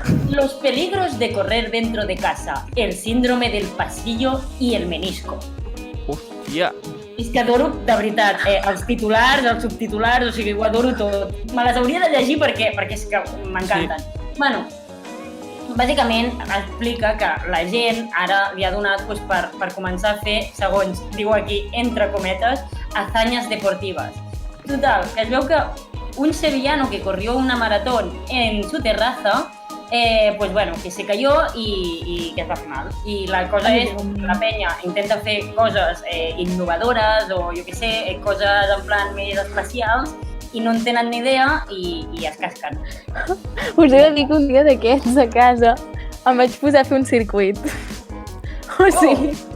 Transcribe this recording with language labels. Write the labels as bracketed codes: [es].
[es] Los peligros de correr dentro de casa, el síndrome del pasillo y el menisco. [ca] Hòstia. És que adoro, de veritat, els titulars, els subtitulars, o sigui, ho adoro tot. Me les hauria de llegir perquè és que m'encanten. Sí. Bueno, bàsicament explica que la gent ara li ha donat per començar a fer, segons diu aquí, entre cometes, [es] hazañas deportivas. [ca] Total, que es veu que [es] un sevillano que corrió una maratón en su terraza, pues bueno, que se cayó y que [ca] es va fer mal. I la cosa és que la penya intenta fer coses innovadores o jo què sé, coses en plan més especials i no en tenen ni idea i es casquen. Us he de dir que un dia d'aquests a casa em vaig posar a fer un circuit. O sigui...